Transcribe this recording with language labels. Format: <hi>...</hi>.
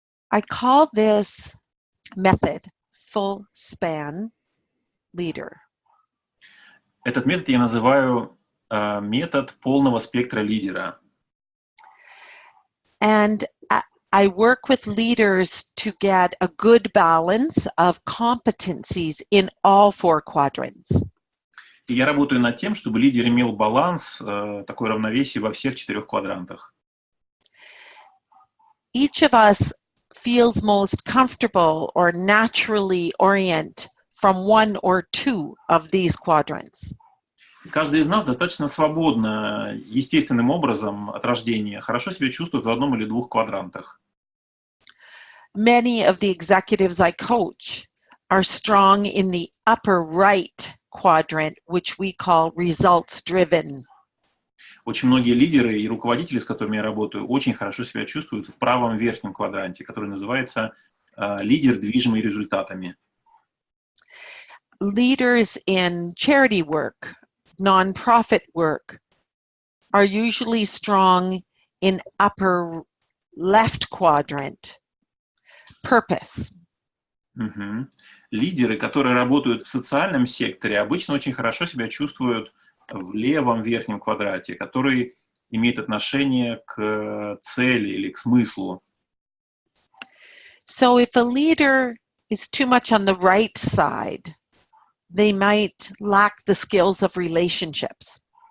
<en>I call this method full span leader.</en> <ru>Этот метод я называю метод полного спектра лидера.</ru> <en>And I work with leaders to get a good balance of competencies in all 4 quadrants.</en> <ru>И я работаю над тем, чтобы лидер имел баланс, такое равновесие во всех 4 квадрантах.</ru> <en>Each of us feels most comfortable or naturally orient from 1 or 2 of these quadrants.</en> <ru>Каждый из нас достаточно свободно, естественным образом от рождения хорошо себя чувствует в одном или 2 квадрантах.</ru> <en>Many of the executives I coach are strong in the upper right quadrant, which we call results-driven.</en> <ru>Очень многие лидеры и руководители, с которыми я работаю, очень хорошо себя чувствуют в правом верхнем квадранте, который называется лидер, движимый результатами.</ru> <en>Leaders in charity work, non-profit work, are usually strong in upper left quadrant, purpose.</en> <ru>Лидеры, которые работают в социальном секторе, обычно очень хорошо себя чувствуют в левом верхнем квадрате, который имеет отношение к цели или к смыслу.</ru> <en>So if a leader is too much on the right side, they might lack the skills of relationships.</en>